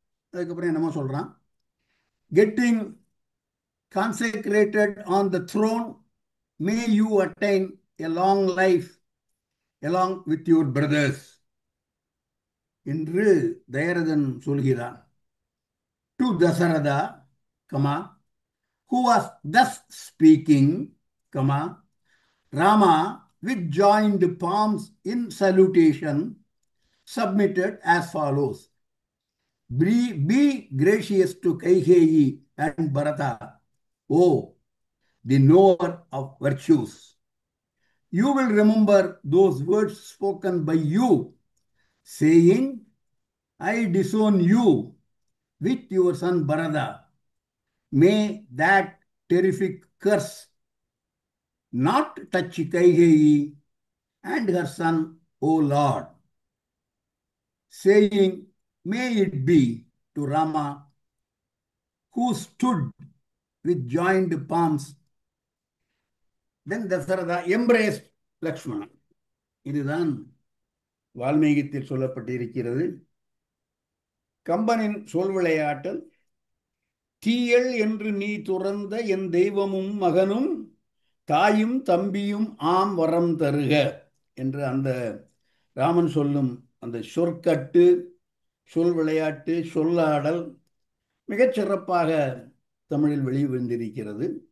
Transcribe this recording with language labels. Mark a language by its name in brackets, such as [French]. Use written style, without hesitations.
[Tamil] அதுக்கப்புறம் என்னமோ சொல்றான். [English] getting consecrated on the throne, may you attain a long life along with your brothers [Tamil] என்று தயரதன் சொல்கிறான். [English] To Dasharatha, comma, who was thus speaking, comma, Rama, with joined palms in salutation, submitted as follows. Be gracious to Kaigeyi and Bharata, O the knower of virtues. You will remember those words spoken by you, saying, I disown you with your son Bharata. May that terrific curse not touch Kaigeyi and her son, O Lord. Saying, may it be to Rama, who stood with joined palms. Then Dasharatha embraced Lakshmana. [Tamil] இதுதான் வால்மீகத்தில் சொல்லப்பட்டிருக்கிறது. கம்பனின் சொல் விளையாட்டல். தீயள் என்று நீ துறந்த என் தெய்வமும் மகனும் தாயும் தம்பியும் ஆம் வரம் தருக என்று அந்த ராமன் சொல்லும் அந்த சொற்கட்டு, சொல் விளையாட்டு, சொல்லாடல் மிகச் சிறப்பாக தமிழில் வெளிவந்திருக்கிறது.